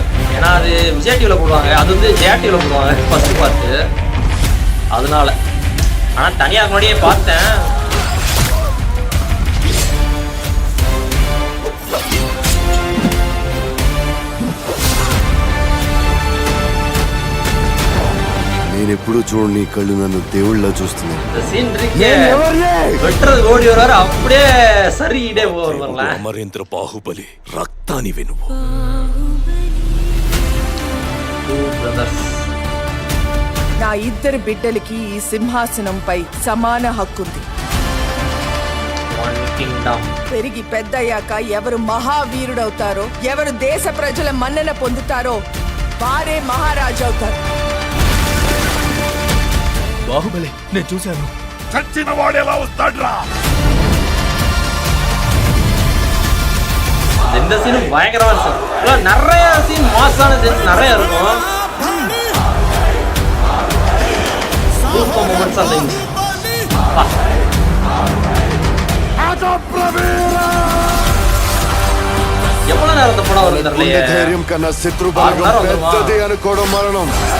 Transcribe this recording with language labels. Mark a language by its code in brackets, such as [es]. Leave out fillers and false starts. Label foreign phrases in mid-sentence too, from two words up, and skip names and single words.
[ta] ஏன்னா அது விஜய் டிவியில் போடுவாங்க, அது வந்து ஜெயா டிவியில் போடுவாங்க ஃபர்ஸ்ட் பார்த்து, அதனால. ஆனால் தனியாக முன்னாடியே பார்த்தேன். [te] నేను ఎప్పుడు చూడని కళ్ళు నన్ను దేవుళ్ళ చూస్తున్నాను. [ta] இந்த சீன் இருக்கே, வெட்டுறது ஓடி வர அப்படியே சரியிடே போகிறவங்கள. [te] అమరేంద్ర బాహుబలి రక్తాని వెనువు. నా ఇద్దరు బిడ్డలకి ఈ సింహాసనంపై సమాన హక్కుంది. పెరిగి పెద్దయ్యాక ఎవరు మహావీరుడవుతారో, ఎవరు దేశ ప్రజల మన్నన పొందుతారో వారే మహారాజు అవుతారు. బాహుబలి నేను చూశాను. చచ్చిన వాడు ఎలా వస్తాడ్రా? [ta] இந்த சீனும் பயங்கரமா இருக்கு. நிறைய சீன் மாசான சீன் நிறைய இருக்கும். [en] super moments [ta] அந்த எவ்வளவு நேரத்தை படம் வருது தெரியலையே. [te] ధైర్యం కన్నా శత్రు బలగం పెద్దది అనుకోవడం మరణం.